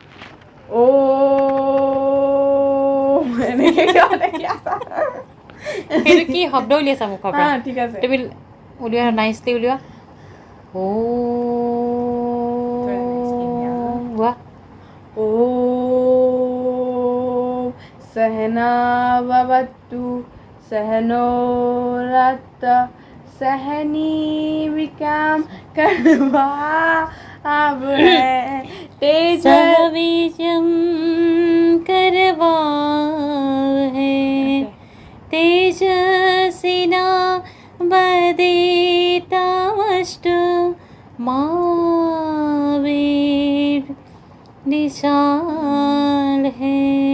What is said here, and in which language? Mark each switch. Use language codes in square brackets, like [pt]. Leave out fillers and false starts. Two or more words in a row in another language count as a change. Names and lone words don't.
[as] সেইটো কি শব্দ উলিয়াইছা মুখৰ পৰা? ঠিক আছে তুমি উলিওৱা, নাইচলি উলিওৱা। ও গোৱা। [sa] ও सहना भवतु सहनो रत्तु सहनी विकाम करवावहै तेजस्विनावधीतमस्तु करवावहै तेजस्विनावधीतमस्तु मा विद्विषावहै।